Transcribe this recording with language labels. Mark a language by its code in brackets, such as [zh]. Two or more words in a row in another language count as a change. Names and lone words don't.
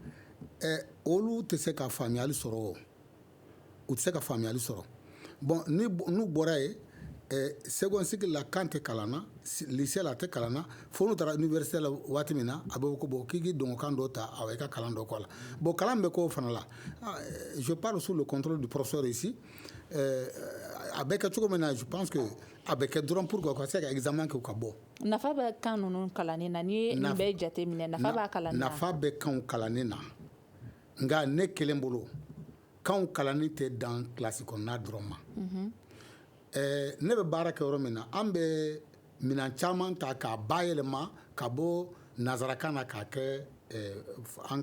[bm] olu tɛ se ka faamuyali sɔrɔ o u tɛ se ka faamuyali sɔrɔ bon n'u bɔra ye [fr] seconde cycle [bm] la kan tɛ kalan na lycée la a tɛ kalan na fo n'u taara université la waati min na a bɛ ko bon k'i k'i dɔnkan dɔ ta awɔ i ka kalan dɔ kɔ la bon kalan bɛ k'o fana la [fr] je parle sous le contrôle du professeur ici [bm] a bɛ kɛ cogo min na [fr] je pense que [bm] a bɛ kɛ dɔrɔn [fr] pour que [bm] u ka se ka examen kɛ u ka bɔ nafa bɛ kan ninnu kalanni na ni ye nin bɛɛ jate minɛ nafa b'a kalanni na nafa bɛ kanw kalanni na nka ne kelen bolo kanw kalanni tɛ dan kilasi kɔnɔna dɔrɔn ma ne bɛ baara kɛ yɔrɔ min na an bɛ minan caman ta k'a bayɛlɛma ka bɔ nazarakan na k'a kɛ an